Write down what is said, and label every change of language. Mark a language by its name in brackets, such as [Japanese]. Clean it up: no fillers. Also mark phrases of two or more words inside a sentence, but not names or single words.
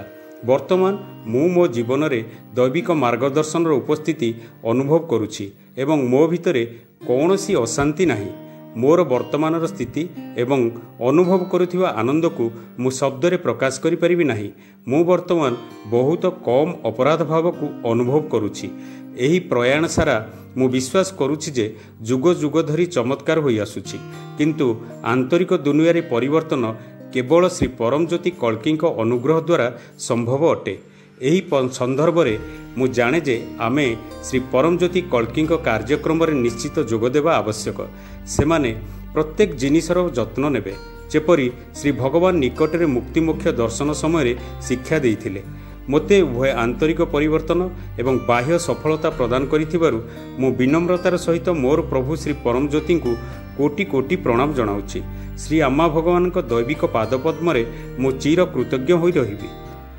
[Odia] ବର୍ତ୍ତମାନ ମୋ ଜୀବନ ରେ ଦୈବିକ ମାର୍ଗଦର୍ଶନ ଉପସ୍ଥିତି ଅନୁଭବ କରୁଛି ଏବଂ ମୋ ଭିତରେ କୌଣସି ଅଶାନ୍ତି ନାହିଁ। ମୋର ବର୍ତ୍ତମାନ ସ୍ଥିତି ଏବଂ ଅନୁଭବ କରୁଥିବା ଆନନ୍ଦ କୁ ମୁଁ ଶବ୍ଦ ରେ ପ୍ରକାଶ କରି ପାରିବି ନାହିଁ। ମୁଁ ବର୍ତ୍ତମାନ ବହୁତ କମ ଅପରାଧ ଭାବ କୁ ଅନୁଭବ କରୁଛି। ଏହି ପ୍ରୟାଣ ସାରା ମୁଁ ବିଶ୍ୱାସ କରୁଛି ଯେ ଯୁଗ ଯୁଗ ଧରି ଚମତ୍କାର ହୋଇ ଆସୁଛି, କିନ୍ତୁ ଆନ୍ତରିକ ଦୁନିଆ ରେ ପରିବର୍ତ୍ତନ କେବଳ ଶ୍ରୀ ପରମଜ୍ୟୋତି କଳ୍କି ଅନୁଗ୍ରହ ଦ୍ୱାରା ସମ୍ଭବ ଅଟେ। ଏହି ସନ୍ଦର୍ଭ ରେ ମୁଁ ଜାଣେ ଯେ ଆମେ ଶ୍ରୀ ପରମଜ୍ୟୋତି କଳ୍କି କାର୍ଯ୍ୟକ୍ରମ ରେ ନିଶ୍ଚିତ ଯୋଗ ଦେବା ଆବଶ୍ୟକ। ସେମାନେ ପ୍ରତ୍ୟେକ ଜିନିଷର ଯତ୍ନ ନେବେ, ଯେପରି ଶ୍ରୀ ଭଗବାନ ନିକଟ ରେ ମୁକ୍ତି ମୋକ୍ଷ ଦର୍ଶନ ସମୟ ଶିକ୍ଷା ଦେଇଥିଲେ। ମୋତେ ଉଭୟ ଆନ୍ତରିକ ପରିବର୍ତ୍ତନ ଏବଂ ବାହ୍ୟ ସଫଳତା ପ୍ରଦାନ କରିଥିବାରୁ ମୁଁ ବିନମ୍ରତାର ସହିତ ମୋର ପ୍ରଭୁ ଶ୍ରୀ ପରମଜ୍ୟୋତି କୁ କୋଟି କୋଟି ପ୍ରଣାମ ଜଣାଉଛି। ଶ୍ରୀ ଆମା ଭଗବାନ ଦୈବିକ ପାଦପଦ୍ମ ରେ ମୁଁ ଚିର କୃତଜ୍ଞ ହୋଇ ରହିବି।